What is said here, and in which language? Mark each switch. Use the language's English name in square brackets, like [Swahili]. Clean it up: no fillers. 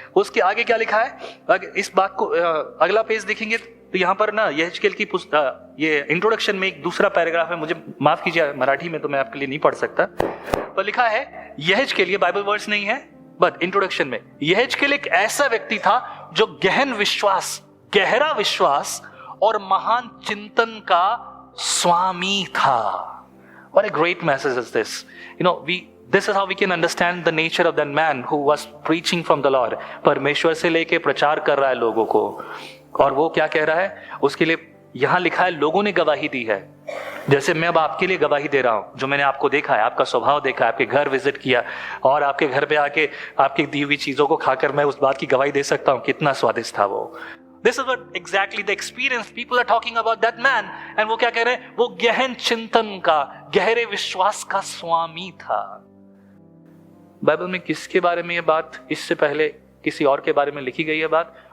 [Hindi] उसके आगे क्या लिखा है, इस बात को अगला पेज देखेंगे तो यहां पर ना यहेजकेल की ये इंट्रोडक्शन में एक दूसरा पैराग्राफ है, मुझे माफ कीजिए मराठी में तो मैं आपके लिए नहीं पढ़ सकता, पर लिखा है यहेजकेल, ये बाइबल वर्ड्स नहीं है बट इंट्रोडक्शन में, यहेजकेल एक ऐसा व्यक्ति था जो गहन विश्वास, गहरा विश्वास और महान चिंतन का स्वामी था। [English] What a great message is this. This is how we can understand the nature of that man who was preaching from the Lord. [Hindi] परमेश्वर से लेके प्रचार कर रहा है लोगों को, और वो क्या कह रहा है उसके लिए यहां लिखा है लोगों ने गवाही दी है। जैसे मैं अब आपके लिए गवाही दे रहा हूं, जो मैंने आपको देखा है, आपका स्वभाव देखा है, आपके घर विजिट किया और आपके घर पे आके आपकी दी हुई चीजों को खाकर मैं उस बात की गवाही दे सकता हूं कितना स्वादिष्ट था वो। [English] This is what exactly the experience people are talking about that man. [Hindi] And वो क्या कह रहे हैं, वो गहन चिंतन का, गहरे विश्वास का स्वामी था। बाइबल में किसके बारे में ये बात इससे पहले किसी और के बारे में लिखी गई है बात?